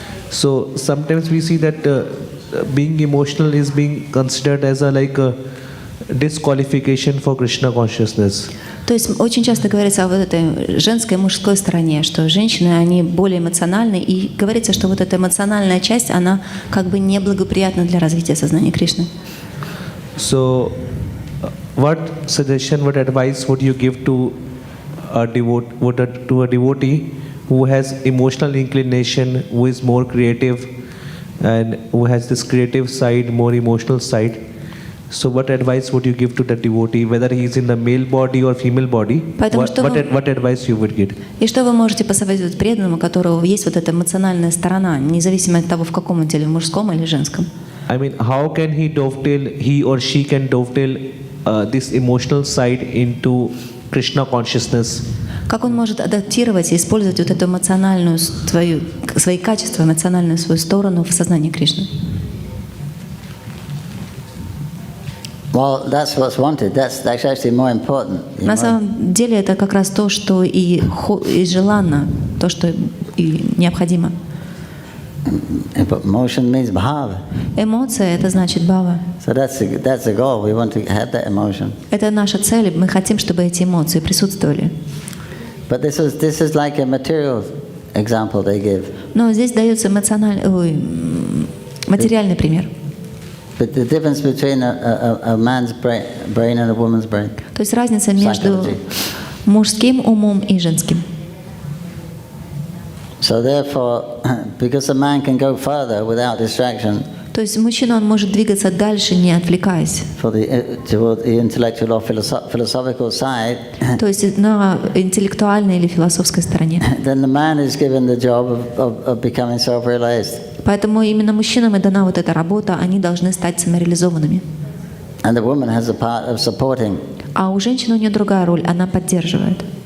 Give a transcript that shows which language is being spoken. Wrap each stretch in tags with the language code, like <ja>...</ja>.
<en>So sometimes we see that being emotional is being considered as a disqualification for Krishna consciousness.</en> <ru>То есть очень часто говорится о вот этой женской и мужской стороне, что женщины, они более эмоциональны, и говорится, что вот эта эмоциональная часть, она как бы неблагоприятна для развития сознания Кришны.</ru> <en>So, what suggestion, what advice would you give to a devotee who has emotional inclination, who is more creative, and who has this creative side, more emotional side? So what advice would you give to the devotee, whether he is in the male body or female body? What advice you would give?</en> <ru>И что вы можете посоветовать преданному, у которого есть вот эта эмоциональная сторона, независимо от того, в каком он теле, в мужском или женском?</ru> <en>I mean, how can he or she can dovetail this emotional side into Krishna consciousness?</en> <ru>Как он может адаптировать и использовать вот эту эмоциональную свои качества, эмоциональную свою сторону в сознании Кришны?</ru> <en>Well, that's what's wanted. That's actually more important.</en> <ru>На самом деле это как раз то, что и желанно, то, что и необходимо.</ru> <en>Emotion means bhava.</en> <ru>Эмоция — это значит бхава.</ru> <en>So that's the goal. We want to have that emotion.</en> <ru>Это наша цель. Мы хотим, чтобы эти эмоции присутствовали.</ru> <en>But this is like a material example they give.</en> <ru>Но здесь дается материальный пример.</ru> <en>But the difference between a man's brain and a woman's brain.</en> <ru>То есть разница между мужским умом и женским.</ru> <en>So therefore, because a man can go further without distraction,</en> <ru>То есть мужчина, он может двигаться дальше, не отвлекаясь.</ru> <en>toward the intellectual or philosophical side,</en> <ru>То есть на интеллектуальной или философской стороне.</ru> <en>then the man is given the job of becoming self-realized.</en> <ru>Поэтому именно мужчинам и дана вот эта работа, они должны стать самореализованными.</ru> <en>And the woman has a part of supporting.</en> <ru>А у женщины у нее другая роль, она поддерживает.</ru>